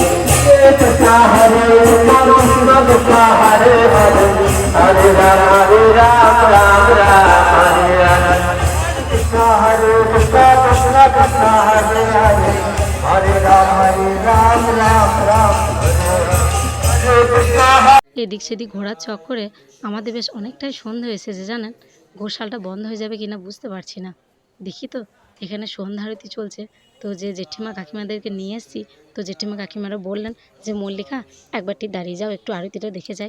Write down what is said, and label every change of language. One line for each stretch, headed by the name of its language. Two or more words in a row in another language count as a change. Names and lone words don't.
Bangla: Hare Krishna, Krishna Krishna, Hare Hare, Hare Ram, Ram Hare Hare. Krishna, Krishna Krishna, Hare Hare, Hare Ram, Ram Hare Hare. এদিক সেদিক ঘোরার চক্করে আমাদের বেশ অনেকটাই সন্ধ্যা এসেছে জানেন। গোশালটা বন্ধ হয়ে যাবে কিনা বুঝতে পারছি না। দেখি তো, এখানে সন্ধ্যা আরতি চলছে। তো যে জেঠিমা কাকিমাদেরকে নিয়ে এসেছি, তো জেঠিমা কাকিমারা বললেন যে মল্লিকা একবারটি দাঁড়িয়ে যাও, একটু আরতিটা দেখে যাই।